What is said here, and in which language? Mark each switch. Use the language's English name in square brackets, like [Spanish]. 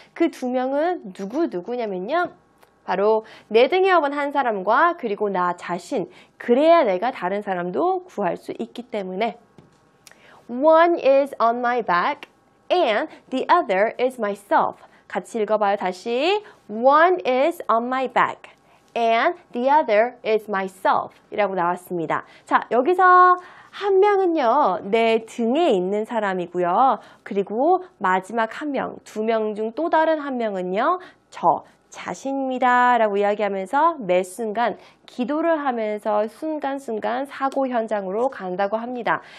[Korean] 그 두 명은 누구냐면요. 바로 내 등에 업은 한 사람과 그리고 나 자신, 그래야 내가 다른 사람도 구할 수 있기 때문에 [English] One is on my back and the other is myself. [Korean] 같이 읽어봐요. 다시. [English] One is on my back and the other is myself [Korean] 이라고 나왔습니다. 자, 여기서 한 명은요, 내 등에 있는 사람이고요. 그리고 마지막 한 명, 두 명 중 또 다른 한 명은요, 저 자신입니다 라고 이야기하면서 매 순간 기도를 하면서 순간순간 사고 현장으로 간다고 합니다.